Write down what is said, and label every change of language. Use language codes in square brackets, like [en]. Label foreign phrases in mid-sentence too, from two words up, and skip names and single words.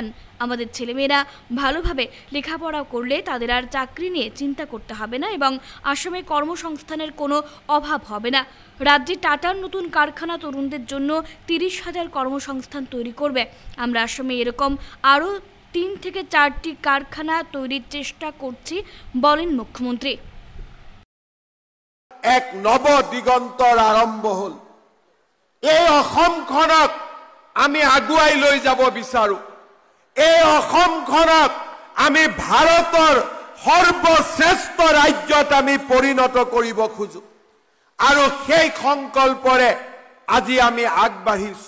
[bn] আমাদের ছেলেমেয়েরা ভালোভাবে লেখাপড়া করলে তাদের আর চাকরি নিয়ে চিন্তা করতে হবে না এবং আসামে কর্মসংস্থানের কোনো অভাব হবে না। রাজ্যে টাটার নতুন কারখানা তরুণদের জন্য 30,000 কর্মসংস্থান তৈরি করবে। আমরা আসামে এরকম আরও 3 থেকে 4টি কারখানা তৈরির চেষ্টা করছি, বলেন মুখ্যমন্ত্রী। [as] এক নব দিগন্তৰ আৰম্ভ হল। এই অসমখনক আমি আগুৱাই লৈ যাব বিচাৰো। এই অসমখনক আমি ভাৰতৰ সৰ্বশ্ৰেষ্ঠ ৰাজ্যত আমি পৰিণত কৰিব খোজো আৰু সেই সংকল্পৰে আজি আমি আগবাঢ়িছো।